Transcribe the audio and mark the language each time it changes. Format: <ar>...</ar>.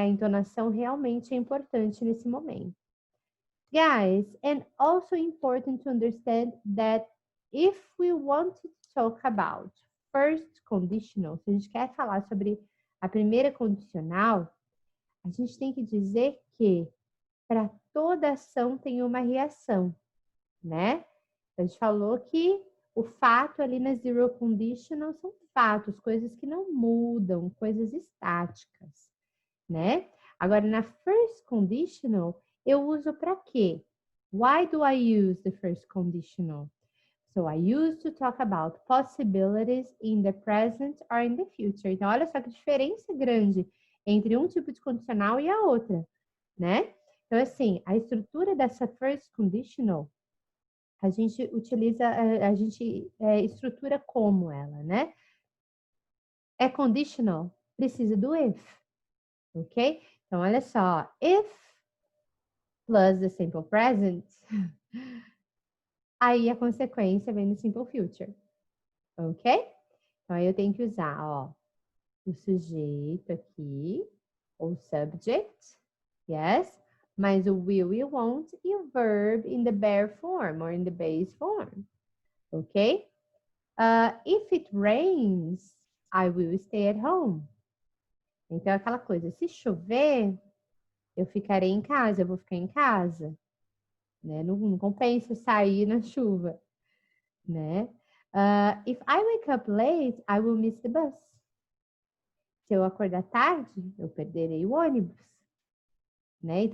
<pt>A entonação realmente é importante nesse momento.</pt> <en>Guys, and also important to understand that if we want to talk about first conditional,</en> <pt>se a gente quer falar sobre a primeira condicional, a gente tem que dizer que para toda ação tem uma reação, né? A gente falou que o fato ali na zero conditional são fatos, coisas que não mudam, coisas estáticas. né? Agora, na first conditional, eu uso para quê?</pt> <en>Why do I use the first conditional? So, I use to talk about possibilities in the present or in the future.</en> <pt>Então, olha só que diferença grande entre um tipo de condicional e a outra, né? Então, assim, a estrutura dessa first conditional, a gente utiliza, a gente estrutura como ela, né? É conditional, precisa do if, ok? Então, olha só,</pt> <en>if plus the simple present,</en> <pt>aí a consequência vem no simple future, ok? Então, aí eu tenho que usar, ó, o sujeito aqui, o subject, yes, mas o will e won't e o</pt> <en>verb in the bare form or in the base form,</en> <pt>ok?</pt> <en>If it rains, I will stay at home.</en> <pt>Então, é aquela coisa, se chover, eu ficarei em casa, eu vou ficar em casa, né? Não compensa sair na chuva, né?</pt> <en>If I wake up late, I will miss the bus.</en> <pt>Se eu acordar tarde, eu perderei o ônibus, né?</pt>